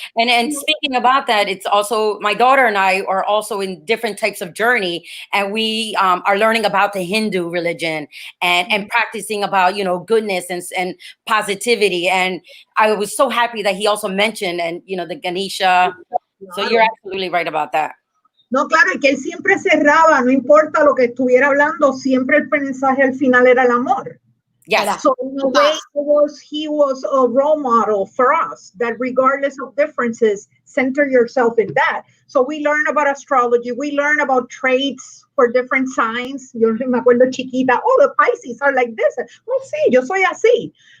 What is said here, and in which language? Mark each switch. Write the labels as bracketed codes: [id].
[en] And speaking about that, it's also my daughter and I are also in different types of journey, and we are learning about the Hindu religion and practicing about, you know, goodness and positivity. And I was so happy that he also mentioned, and you know, the Ganesha. So you're absolutely right about that. [es] No, claro, y que él siempre cerraba, no importa lo que estuviera hablando, siempre el mensaje al final era el amor. [en] Yes. So in a way, he was a role model for us, that regardless of differences, center yourself in that. So we learn about astrology, we learn about traits for different signs. [es] Yo me acuerdo chiquita, oh, [en] the Pisces are like this. [es] Well, sí, yo soy así.